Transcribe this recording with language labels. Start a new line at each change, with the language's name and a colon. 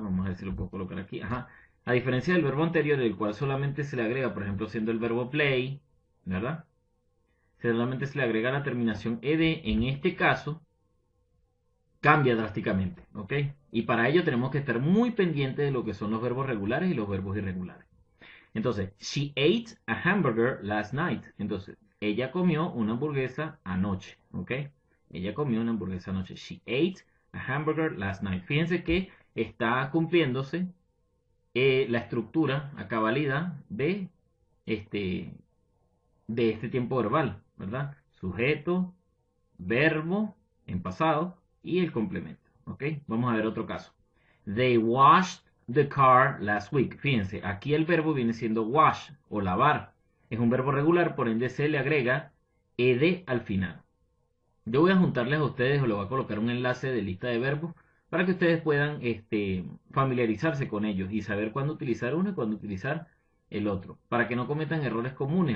Spanish: Vamos a ver si lo puedo colocar aquí. Ajá. A diferencia del verbo anterior, el cual solamente se le agrega, por ejemplo, siendo el verbo play, ¿verdad? Solamente se le agrega la terminación ed. En este caso, cambia drásticamente, ¿ok? Y para ello tenemos que estar muy pendientes de lo que son los verbos regulares y los verbos irregulares. Entonces,
English: she ate a hamburger last night.
Spanish: Entonces, ella comió una hamburguesa anoche, ¿ok? Ella comió una hamburguesa anoche.
English: She ate a hamburger last night.
Spanish: Fíjense que está cumpliéndose la estructura a cabalidad este, de este tiempo verbal, ¿verdad? Sujeto, verbo en pasado y el complemento, ¿ok? Vamos a ver otro caso.
English: They washed the car last week.
Spanish: Fíjense, aquí el verbo viene siendo wash o lavar. Es un verbo regular, por ende se le agrega ed al final. Yo voy a juntarles a ustedes o les voy a colocar un enlace de lista de verbos para que ustedes puedan familiarizarse con ellos y saber cuándo utilizar uno y cuándo utilizar el otro, para que no cometan errores comunes.